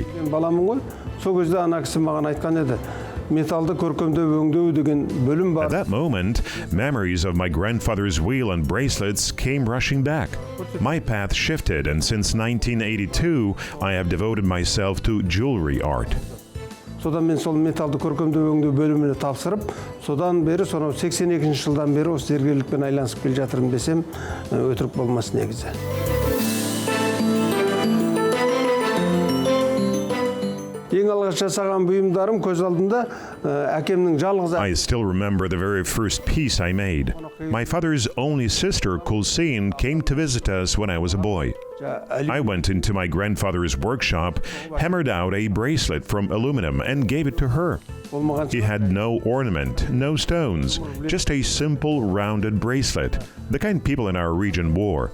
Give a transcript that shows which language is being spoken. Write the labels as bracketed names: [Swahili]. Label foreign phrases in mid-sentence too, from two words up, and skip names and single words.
[English] At that moment, memories of my grandfather's wheel and bracelets came rushing back. My path shifted, and since 1982, I have devoted myself to jewelry art. [Kazakh] Содан мен сол металды көркемдеу өңдеу бөліміне тапсырып, содан бері, сонау 82 жылдан бері осы зергерлікпен айланысып келе жатырмын десем, өтірік болмас негізі. Ең алғаш жасаған бұйымдарым көз алдында әкемнің жалғыз. [English] I still remember the very first piece I made. My father's only sister, Kulsin, came to visit us when I was a boy. I went into my grandfather's workshop, hammered out a bracelet from aluminum and gave it to her. He had no ornament, no stones, just a simple rounded bracelet, the kind people in our region wore.